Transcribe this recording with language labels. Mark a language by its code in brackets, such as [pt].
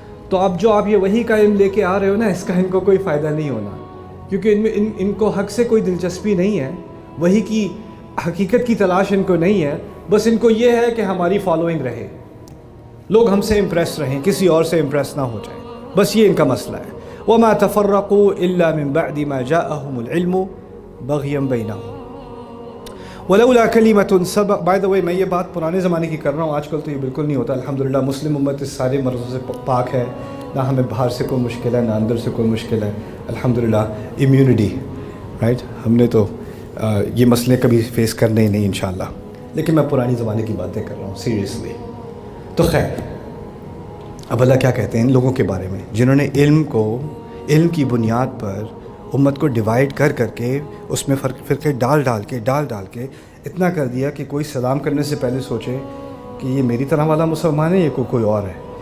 [ur] تو اب جو آپ یہ وہی کا علم لے کے آ رہے ہو نا، اس کا ان کو کوئی فائدہ نہیں ہونا، کیونکہ ان کو حق سے کوئی دلچسپی نہیں ہے، وہی کی حقیقت کی تلاش ان کو نہیں ہے. بس ان کو یہ ہے کہ ہماری فالوئنگ رہے، لوگ ہم سے امپریس رہیں، کسی اور سے امپریس نہ ہو جائیں. بس یہ ان کا مسئلہ ہے. [ar] وما تفرقوا الا من بعد ما جاءهم العلم بغيا بينهم ولولا كلمة سبق. [en] by the way [ur] میں یہ بات پرانے زمانے کی کر رہا ہوں، آج کل تو یہ بالکل نہیں ہوتا. الحمدللہ مسلم امت اس سارے مرضوں سے پاک ہے، نہ ہمیں باہر سے کوئی مشکل ہے، نہ اندر سے کوئی مشکل ہے. الحمدللہ امیونٹی، رائٹ. ہم نے تو یہ مسئلے کبھی فیس کرنے ہی نہیں انشاءاللہ. لیکن میں پرانے زمانے کی باتیں کر رہا ہوں سیریسلی. تو خیر، اب اللہ کیا کہتے ہیں ان لوگوں کے بارے میں جنہوں نے علم کی بنیاد پر امت کو ڈیوائیڈ کر کے اس میں فرقے ڈال کے اتنا کر دیا کہ کوئی سلام کرنے سے پہلے سوچے کہ یہ میری طرح والا مسلمان ہے، یہ کوئی اور ہے.